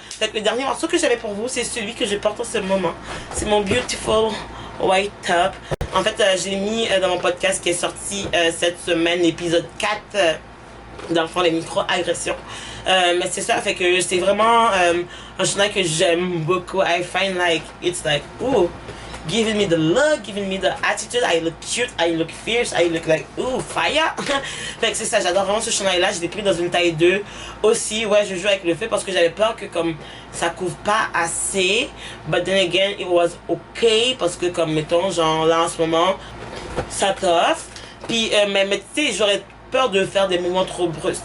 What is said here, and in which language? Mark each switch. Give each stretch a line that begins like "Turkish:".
French: Fait que le dernier morceau que j'avais pour vous, c'est celui que je porte en ce moment. C'est mon
English: beautiful white top.
French: En fait, j'ai mis dans mon podcast qui est sorti cette semaine, l'épisode 4, dans le fond, les micro-agressions. Mais c'est ça, fait que c'est vraiment un chandail que j'aime beaucoup.
English: I find like, it's like, ooh, giving me the look, giving me the attitude. I look cute, I look fierce, I look like, ooh, fire.
French: Fait que c'est ça, j'adore vraiment ce chandail-là. Je l'ai pris dans une taille 2. Aussi, ouais, je joue avec le fait parce que j'avais peur que comme ça couvre pas assez.
English: But then again, it was okay
French: parce que comme, mettons, genre là en ce moment, ça t'offre. Puis, mais tu sais, j'aurais peur de faire des mouvements trop brusques.